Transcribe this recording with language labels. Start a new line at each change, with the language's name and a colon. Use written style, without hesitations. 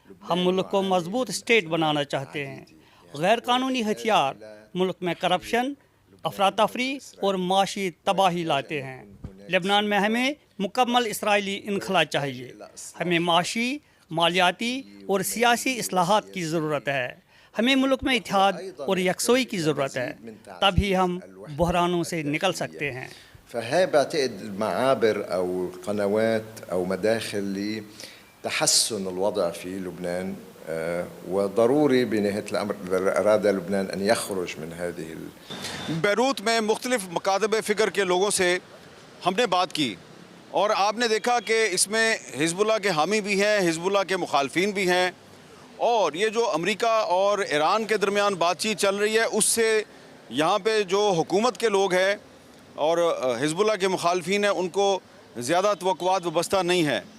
Urdu: ہم ملک کو مضبوط اسٹیٹ بنانا چاہتے ہیں. غیر قانونی ہتھیار ملک میں کرپشن، افراتفری اور معاشی تباہی لاتے ہیں. لبنان میں ہمیں مکمل اسرائیلی انخلا چاہیے. ہمیں معاشی، مالیاتی اور سیاسی اصلاحات کی ضرورت ہے. ہمیں ملک میں اتحاد اور یکسوئی کی ضرورت ہے. تبھی ہم بحرانوں سے نکل سکتے ہیں.
Arabic: فهي بعتقد معابر أو قنوات أو مداخل لتحسن الوضع في لبنان، وضروري بنهاية الأمر أراد لبنان أن يخرج من هذه.
Urdu: بیروت میں مختلف مکاتب فکر کے لوگوں سے ہم نے بات کی اور آپ نے دیکھا کہ اس میں حزب اللہ کے حامی بھی ہیں، حزب اللہ کے مخالفین بھی ہیں. اور یہ جو امریکہ اور ایران کے درمیان بات چیت چل رہی ہے، اس سے یہاں پہ جو حکومت کے لوگ ہیں اور حزب اللہ کے مخالفین ہیں، ان کو زیادہ توقعات وابستہ نہیں ہیں.